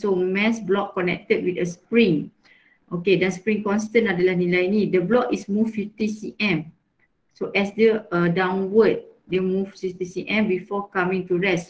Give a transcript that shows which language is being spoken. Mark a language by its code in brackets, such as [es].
[en] So, mass block connected with a spring. [ms] Okay, dan spring constant adalah nilai ni. [en] The block is move 50 cm. So, as dia downward, dia move 60 cm before coming to rest.